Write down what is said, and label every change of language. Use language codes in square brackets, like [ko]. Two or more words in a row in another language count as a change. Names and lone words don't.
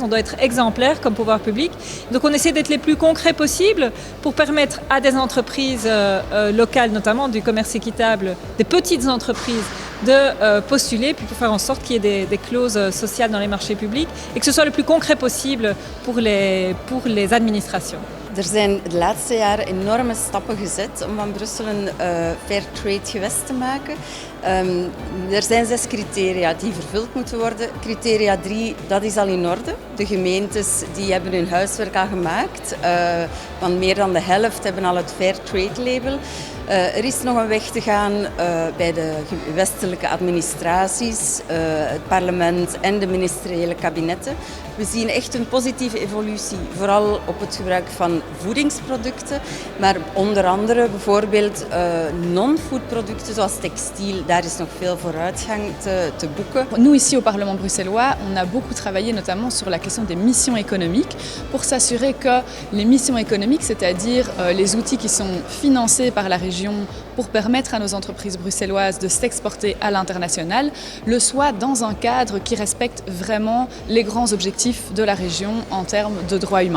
[fr] On doit être exemplaire comme pouvoir public. Donc on essaie d'être les plus concrets possibles pour permettre à des entreprises locales, notamment du commerce équitable, des petites entreprises, de postuler, puis pour faire en sorte qu'il y ait des clauses sociales dans les marchés publics et que ce soit le plus concret possible pour les administrations. [nl] Er zijn de laatste jaren enorme stappen gezet om van Brussel een [en] fair trade [nl] gewest te maken. Er zijn 6 criteria die vervuld moeten worden. Criteria 3, dat is al in orde. De gemeentes die hebben hun huiswerk al gemaakt. Want meer dan de helft hebben al het [en] fair trade [nl] label. Er is nog een weg te gaan bij de westelijke administraties, het parlement en de ministeriële kabinetten. We zien echt een positieve evolutie, vooral op het gebruik van voedingsproducten, maar onder andere bijvoorbeeld non-food producten zoals textiel, daar is nog veel vooruitgang te boeken. [fr] Nous ici au Parlement bruxellois, on a beaucoup travaillé notamment sur la question des missions économiques pour s'assurer que les missions économiques, c'est-à-dire les outils qui sont financés par la région pour permettre à nos entreprises bruxelloises de s'exporter à l'international, le soient dans un cadre qui respecte vraiment les grands objectifs de la région en termes de droits humains.